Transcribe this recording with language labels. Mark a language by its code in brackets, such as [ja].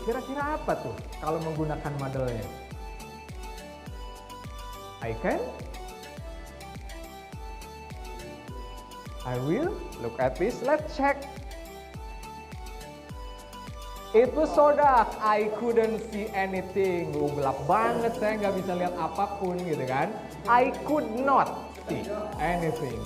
[id] Kira-kira apa tuh kalau menggunakan modelnya? [en] I can. I will. Look at this. Let's check. It was so dark, I couldn't see anything. [id] Gelap banget, saya nggak bisa lihat apapun gitu kan. [en] I could not see anything.